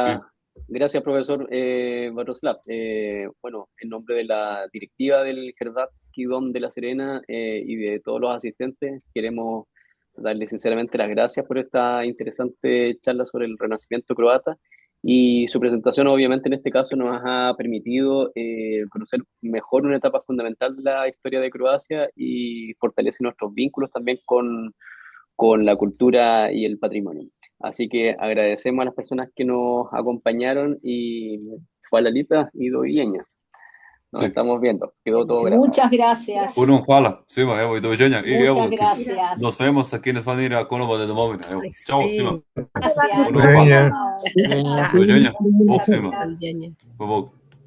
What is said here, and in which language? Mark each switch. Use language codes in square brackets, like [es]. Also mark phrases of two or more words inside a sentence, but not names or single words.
[es] Gracias, Gracias, profesor Varoslav. Bueno, en nombre de la directiva del Hrvatski Dom de La Serena y de todos los asistentes, queremos darle sinceramente las gracias por esta interesante charla sobre el renacimiento croata, y su presentación obviamente en este caso nos ha permitido conocer mejor una etapa fundamental de la historia de Croacia y fortalece nuestros vínculos también con la cultura y el patrimonio. Así que agradecemos a las personas que nos acompañaron y fue Lalita y Dovileña. Nos Sí. estamos viendo. Quedó todo grabado. Muchas gracias. [hr] Puno hvala svima, evo i doviđenja. I [es] Muchas evo, gracias. nos vemos a quienes van a ir a Konovo de domovina. Evo, Ay, čao sí. svima. Gracias. [hr] Puno hvala. Doviđenja. Doviđenja. Bog svima. Doviđenja. Bog.